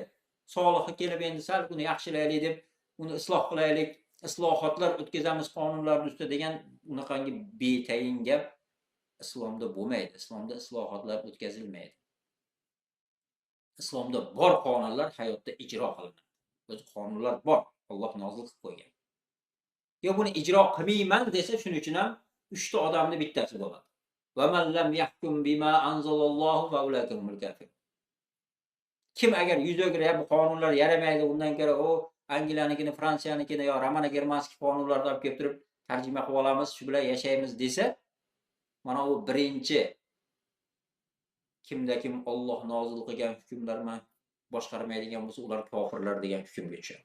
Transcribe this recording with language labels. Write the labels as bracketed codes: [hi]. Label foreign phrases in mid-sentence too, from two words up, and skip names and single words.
[uz] Solihga kelib endi sal buni yaxshilaylik deb, uni isloh qilaylik, islohotlar o'tkazamiz qonunlar ustida degan unaqangi betayin gap islomda bo'lmaydi. Islomda islohotlar o'tkazilmaydi. Islomda bor qonunlar hayotda ijro qilinadi. O'z qonunlar bor. Alloh nozil qilib qo'ygan. Yo buni ijro qilmayman desa, shuning uchun ham 3 ta odamning bittasi bo'ladi. [ar] ومن لم يحكم بما أنزل الله فأولئك هم الكافرون. [uz] Kim agar yuz o'girib bu qonunlar yaramaydi, undan ko'ra o Angliyanikini, Fransiyanikini yo [ru] Романо Германский [uz] qonunlarni olib kelib turib tarjima qilib olamiz, shu bilan yashaymiz desa, mana u birinchi kimda kim Alloh nozil qilgan hukmlarni boshqarmaydigan bo'lsa, ular kofirlar degan hukmga tushadi.